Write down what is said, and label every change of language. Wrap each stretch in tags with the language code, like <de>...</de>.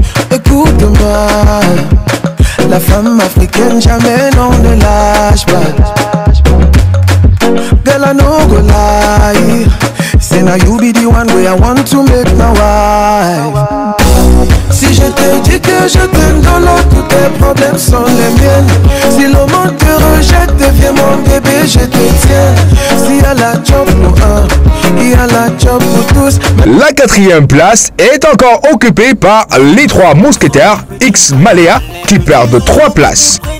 <fr>Écoute-moi, la femme africaine jamais non ne lâche pas.</fr> <en>Girl, I no go lie. Say now you be the one way I want to make my wife.</en> <fr>Si je te dis que je t'aime dans l'eau, tous tes problèmes sont les miennes. Si le monde te rejette, deviens mon bébé, je te tiens. S'il y a la job pour un, il y a la job pour tous. La 4e place est encore occupée par les 3 mousquetaires X Maléa qui perdent 3 places.</fr>